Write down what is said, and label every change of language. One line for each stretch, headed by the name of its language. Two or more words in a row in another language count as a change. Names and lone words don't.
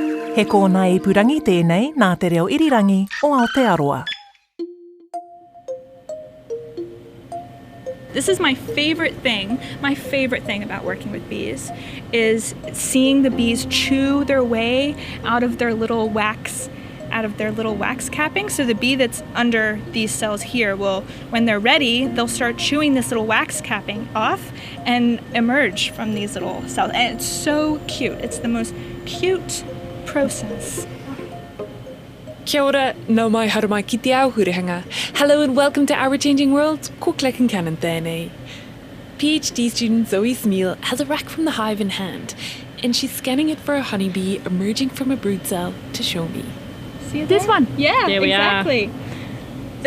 Māori: He kōna I purangi tēnei nā te reo irirangi o Aotearoa.
English: This is my favorite thing about working with bees, is seeing the bees chew their way out of their little wax capping. So the bee that's under these cells here will, when they're ready, they'll start chewing this little wax capping off and emerge from these little cells. And it's so cute. It's the most cute process.
Māori: Kia ora, nau mai haru mai ki te ao hurihanga.
English: Hello and welcome to Our Changing World,
Māori: ko Clecken Cannon tēnei.
English: PhD student Zoe Smeal has a rack from the hive in hand, and she's scanning it for a honeybee emerging from a brood cell to show me. See this one? Yeah, there we exactly. Are.